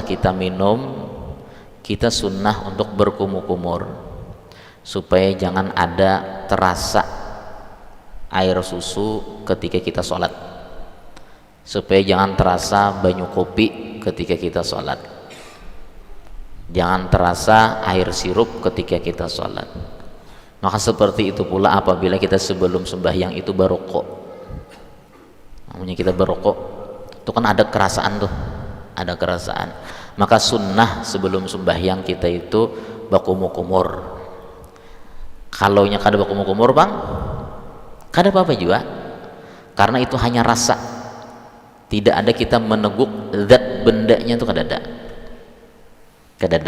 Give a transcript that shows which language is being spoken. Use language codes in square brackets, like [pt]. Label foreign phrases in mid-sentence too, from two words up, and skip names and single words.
[id] kita minum, kita sunnah untuk berkumur-kumur supaya jangan ada terasa air susu ketika kita sholat, supaya jangan terasa banyu kopi ketika kita sholat, jangan terasa air sirup ketika kita sholat. Maka seperti itu pula apabila kita sebelum sembahyang itu berokok, namanya kita berokok itu kan ada kerasaan tuh, ada kerasaan. Maka sunnah sebelum sembahyang kita itu berkumur-kumur. [bjn] Kalau nya kada berkumur-kumur bang, kada apa-apa juga, karena itu hanya rasa, tidak ada kita meneguk zat bendanya itu kada ada.